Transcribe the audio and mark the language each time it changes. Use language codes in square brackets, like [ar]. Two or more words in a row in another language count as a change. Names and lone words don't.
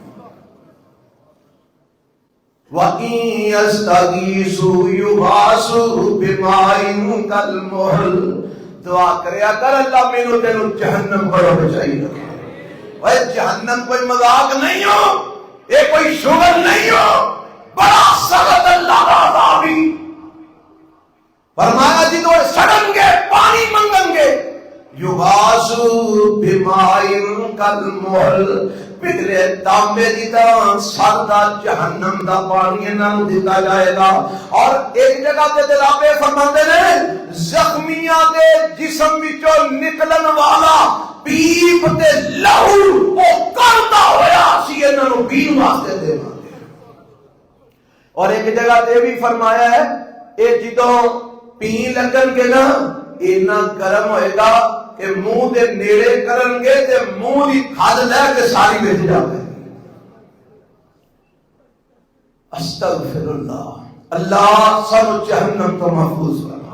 [ar] وَإِن يَسْتَغِيثُوا يُغَاثُوا بِمَاءٍ كَالْمُهْلِ، [pa] دعا کریا کر اللہ مینوں تینوں جہنم بڑا بچائی رکھے۔ [ur] وہ جہنم کوئی مذاق نہیں ہو، یہ کوئی شغل نہیں ہو، بڑا سخت اللہ کا عذاب ہی۔ [pa] فرمایا جی تو سڑن گے پانی منگن گے، [ar] یغاثوا بماء کالمہل، [pa] پگھلے تانبے دی طرح سردا جہنم دا پانی انہاں نوں دتا جائے گا۔ اور ایک جگہ تے جناب فرماندے نے زخمیاں دے جسم وچوں نکلن والا پیپ تے لہو او کردا ہویا سی انہاں نوں پین واسطے دیواں گے۔ اور ایک جگہ تے بھی فرمایا ہے اے جدوں پین لگن گے نا اینا گرم ہوئے گا کہ منہ دے نیڑے کرن گے تے منہ دی کھاد لے کے ساری بچ جاوے۔ [ar] استغفر اللہ، [pa] اللہ سب جہنم تو محفوظ فرما۔